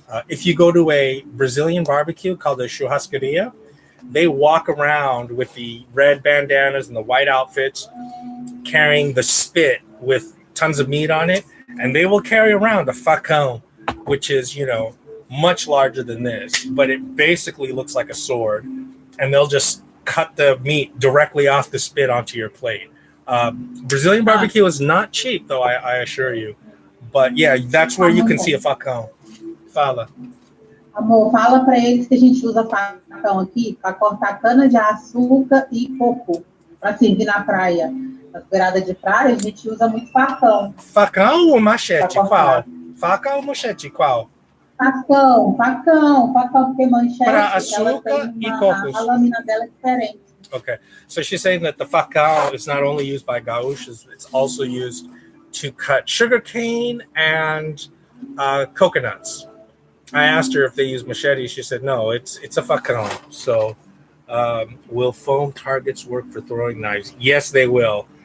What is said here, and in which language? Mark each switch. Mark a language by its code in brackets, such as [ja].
[en] If you go to a Brazilian barbecue called a churrascaria, they walk around with the red bandanas and the white outfits, carrying the spit with tons of meat on it, and they will carry around a facão, which is, much larger than this, but it basically looks like a sword, and they'll just cut the meat directly off the spit onto your plate. Brazilian barbecue is not cheap, though, I assure you. But yeah, that's where you can see a facão. [pt] Fala. Amor, fala para eles que a gente usa facão aqui para cortar cana de açúcar e coco. Para servir na praia. Na beirada de praia, a gente usa muito facão. Facão ou machete? Qual? Faca ou machete? Qual? Facão, porque manchete, para açúcar e cocos. A lâmina dela é diferente. [en] Okay, so she's saying that the facão is not only used by gaúchos, it's also used to cut sugarcane and coconuts. I asked her if they use machetes. She said no, it's a facão. So will foam targets work for throwing knives? Yes, they will.